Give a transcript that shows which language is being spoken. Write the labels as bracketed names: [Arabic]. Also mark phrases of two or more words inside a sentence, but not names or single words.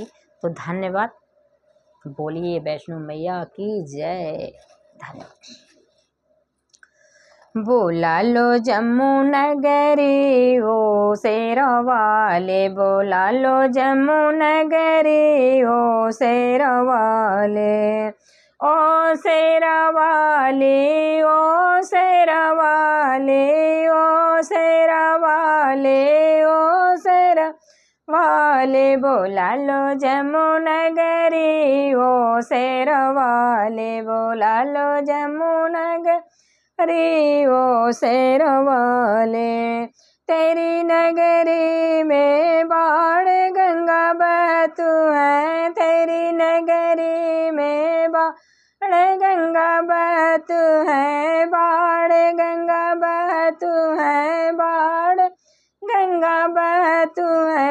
[Hindi] तो धन्यवाद। बोलिए वैष्णो मैया की जय। [Dogri] धन्यवाद। बोला लो जम्मू नगरी ओ शेरवाले, बोला लो जम्मू नगरी ओ शेरवाले, ओ शेरवाले, ओ शेरवाले, ओ शेरवाले, ओ शेरवाले, बोला लो जम्मू नगरी ओ शेरवाले, बोला लो जम्मू नगरी अरे ओ शेरवाले। तेरी नगरी में बाढ़ गंगा बहतू है, तेरी नगरी में बाढ़ गंगा बहतू है, बाढ़ गंगा बहतू है, बाढ़ गंगा बहतू है।